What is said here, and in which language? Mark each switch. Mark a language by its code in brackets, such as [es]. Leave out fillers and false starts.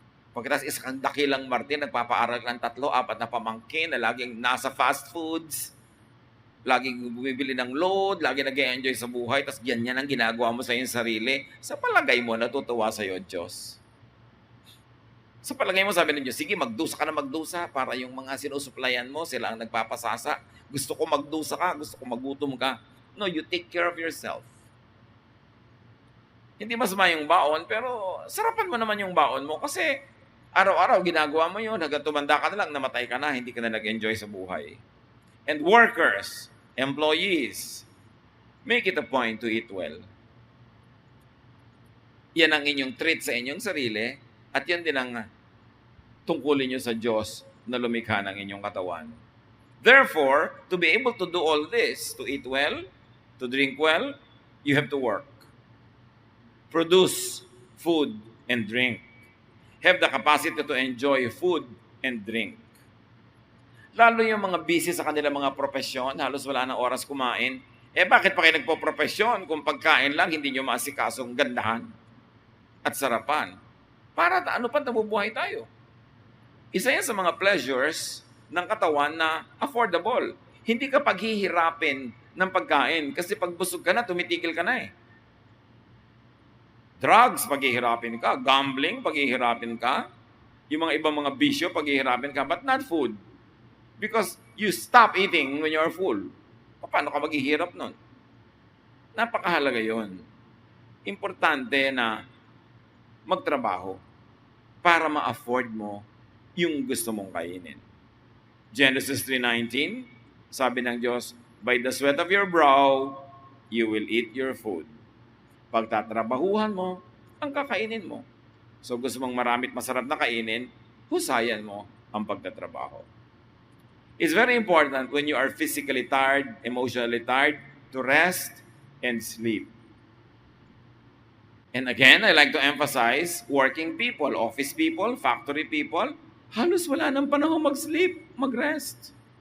[tl] Pagkatapos isang dakilang Martin, nagpapaaral ng 3-4 na pamangkin na laging nasa fast foods, laging bumibili ng load, laging nag-enjoy sa buhay, tapos yan ang ginagawa mo sa iyong sarili. Sa palagay mo, natutuwa sa iyo, Diyos. Sa palagay mo, sabi ng Diyos, sige, magdusa ka na magdusa para yung mga sinusuplayan mo, sila ang nagpapasasa. Gusto ko magdusa ka, gusto ko magutom ka. [en] No, you take care of yourself. [tl] Hindi masama yung baon, pero sarapan mo naman yung baon mo kasi araw-araw ginagawa mo yun, hanggang tumanda ka na lang, namatay ka na, hindi ka na nag-enjoy sa buhay. [en] And workers, employees, make it a point to eat well. [tl] Yan ang inyong treat sa inyong sarili at yan din ang tungkulin nyo sa Diyos na lumikha ng inyong katawan. [en] Therefore, to be able to do all this, to eat well, to drink well, you have to work. Produce food and drink. Have the capacity to enjoy food and drink. [tl] Lalo yung mga busy sa kanilang mga profesyon, halos wala nang oras kumain. Bakit pa kayo nagpo-profesyon kung pagkain lang hindi nyo maasikasong gandahan at sarapan? Para ano pa nabubuhay tayo? Isa yan sa mga pleasures ng katawan na affordable. Hindi ka paghihirapin ng pagkain kasi pag busog ka na, tumitigil ka na eh. Drugs, paghihirapin ka. Gambling, paghihirapin ka. Yung mga ibang mga bisyo, paghihirapin ka. [en] But not food. Because you stop eating when you're full. [tl] Paano ka maghihirap nun? Napakahalaga yon. Importante na magtrabaho para ma-afford mo yung gusto mong kainin. [en] Genesis 3:19, [tl] sabi ng Diyos, [en] by the sweat of your brow, you will eat your food. [tl] Pagtatrabahuhan mo, ang kakainin mo. So gusto mong maramit masarap na kainin, husayan mo ang pagtatrabaho. [en] It's very important when you are physically tired, emotionally tired, to rest and sleep. And again, I like to emphasize, working people, office people, factory people, [tl] halos wala nang panahon mag-sleep, mag-rest.